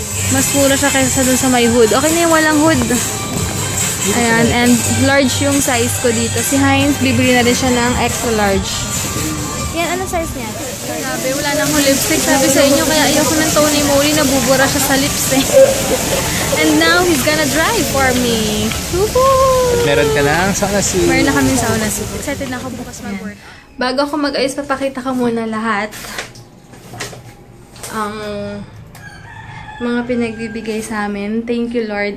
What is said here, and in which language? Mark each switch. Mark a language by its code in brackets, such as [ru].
[tl] Mas mura siya kaysa dun sa may hood. Okay na yung walang hood. Ayan. [en] And large [tl] yung size ko dito. Si Heinz, bibili na rin siya ng extra large. Yan, anong size niya? Grabe, wala na akong lipstick. Sabi sa inyo, kaya ayoko ng Tony Moly. Nabubura siya sa lips eh. [en] And now, he's gonna drive for me. Woohoo! [tl] Meron ka na sauna suit. Meron na kami sauna suit. Excited na ako bukas mag-work. Bago ako mag-ayos, papakita ko muna lahat ang mga pinagbibigay sa amin. [en] Thank you, Lord.